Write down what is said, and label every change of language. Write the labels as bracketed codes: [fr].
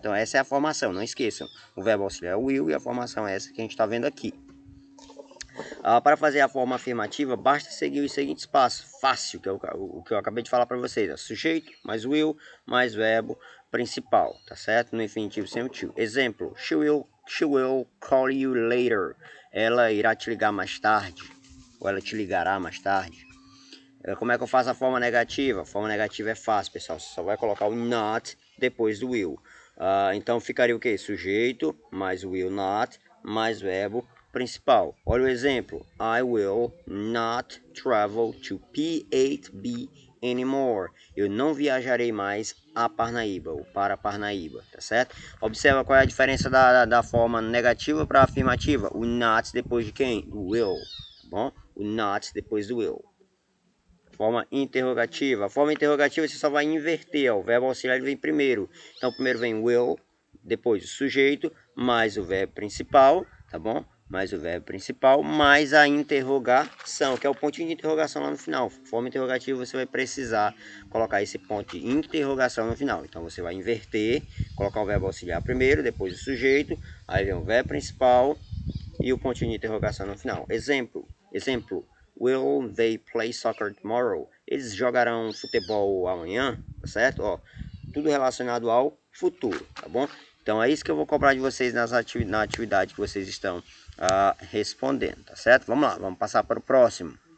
[pt] Então essa é a formação, não esqueçam. O verbo auxiliar é o will e a formação é essa que a gente está vendo aqui. Para fazer a forma afirmativa, basta seguir os seguintes passos. Fácil, que é o que eu acabei de falar para vocês. Sujeito, mais will, mais verbo principal, tá certo? No infinitivo sem o to. [en] Exemplo, she will call you later. [pt] Ela irá te ligar mais tarde. Ou ela te ligará mais tarde. Como é que eu faço a forma negativa? A forma negativa é fácil, pessoal. Você só vai colocar o not depois do will. Então ficaria o que? Sujeito, mais will not, mais verbo principal. Olha o exemplo. [en] I will not travel to P8B anymore. [pt] Eu não viajarei mais a Parnaíba, ou para Parnaíba, tá certo? Observa qual é a diferença da forma negativa para a afirmativa. O not depois de quem? Do will, tá bom? O not depois do will. Forma interrogativa. A forma interrogativa você só vai inverter. Ó. O verbo auxiliar ele vem primeiro. Então, primeiro vem will, depois o sujeito, mais o verbo principal, tá bom? Mais o verbo principal, mais a interrogação, que é o pontinho de interrogação lá no final. Forma interrogativa você vai precisar colocar esse ponto de interrogação no final. Então, você vai inverter, colocar o verbo auxiliar primeiro, depois o sujeito, aí vem o verbo principal e o pontinho de interrogação no final. Exemplo. [en] Will they play soccer tomorrow? [pt] Eles jogarão futebol amanhã, tá certo? Ó, tudo relacionado ao futuro, tá bom? Então é isso que eu vou cobrar de vocês na atividade que vocês estão respondendo, tá certo? Vamos lá, vamos passar para o próximo.